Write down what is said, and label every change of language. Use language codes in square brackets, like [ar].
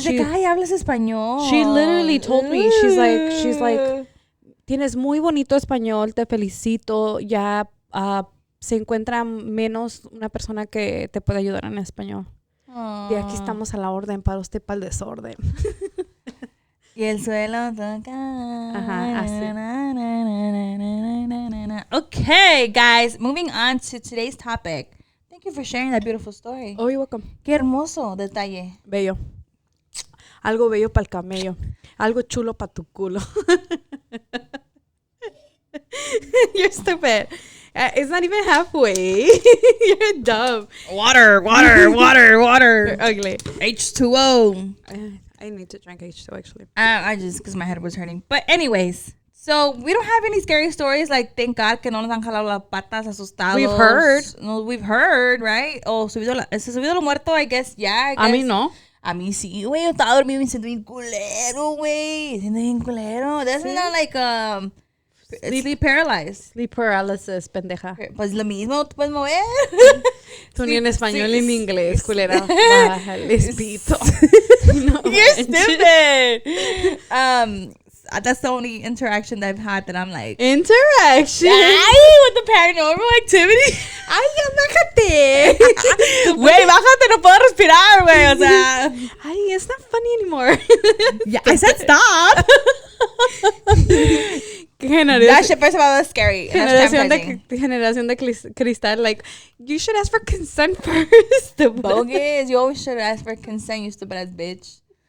[en] She's like, ay, [es] hablas español. [en] she literally told me, she's like, [es] tienes muy bonito español, te felicito, ya se encuentra menos una persona que te puede ayudar en español. De aquí estamos a la orden para usted, para el desorden. Y el suelo toca. Ajá, así. [en] Okay, guys, moving on to today's topic. Thank you for sharing that beautiful story. Oh, you're welcome. [es] Qué hermoso detalle. Bello. Algo bello para el camello. Algo chulo para tu culo. [en] You're stupid. It's not even halfway. You're dumb. Water. You're ugly. H2O. I need to drink H2 actually. I just, because my head was hurting. But anyways, so we don't have any scary stories. Like, thank God [es] que no nos han jalado las patas asustados. [en] We've heard. No, we've heard, right? Oh, [es] subido lo muerto, [en] I guess, yeah. [es] A mí no. A mí sí, güey. Yo estaba dormido y me siento bien culero, güey. Siento bien culero. [en] That's not like, sleep paralyzed. Sleep paralysis, pendeja. [es] Pues lo mismo, te puedes mover. Tú ni en español ni en inglés, culera. Bájale, pito. No, [en] You're stupid. That's the only interaction that I've had that I'm like, Interaction. ay, with the paranormal activity. [es] Ay, ya bájate. Güey, bájate, no puedo respirar, güey. O sea, [en] Ay, it's not funny anymore. yeah, I said stop. That shit first of all was scary. And that's [es] Generación de cristal, [en] like, you should ask for consent first. bogus. You always should ask for consent, you stupid ass bitch.